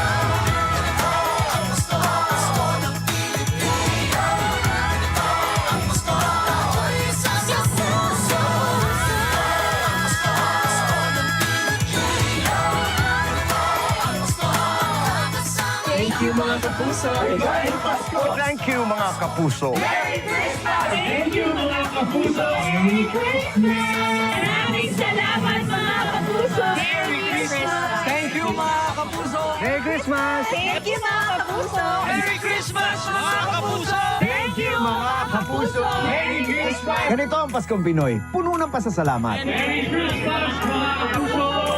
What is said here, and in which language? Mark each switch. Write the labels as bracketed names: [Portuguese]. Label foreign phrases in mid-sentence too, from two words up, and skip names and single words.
[Filipino] Ang Pasko, Pasko ng Pilipino. Ang Pasko, ako'y isang puso. Ang Pasko, Pasko ng Pilipino. Ang Pasko, magkakasama. [English] Thank you [Filipino] mga kapuso. [English] Thank you [Filipino] mga kapuso. [English] Merry Christmas! Thank you [Filipino] mga kapuso! [English] Merry Christmas! [Filipino] Maraming salamat mga kapuso! [English] Merry Christmas! Thank you [Filipino] mga kapuso. [English] Merry Christmas. Thank you [Filipino] mga kapuso! [English] Merry Christmas [Filipino] mga kapuso. [English] Thank you [Filipino] mga kapuso! [English] Merry Christmas. [Filipino] Ganito ang Paskong Pinoy, puno ng pasasalamat. [English] Merry Christmas mga kapuso.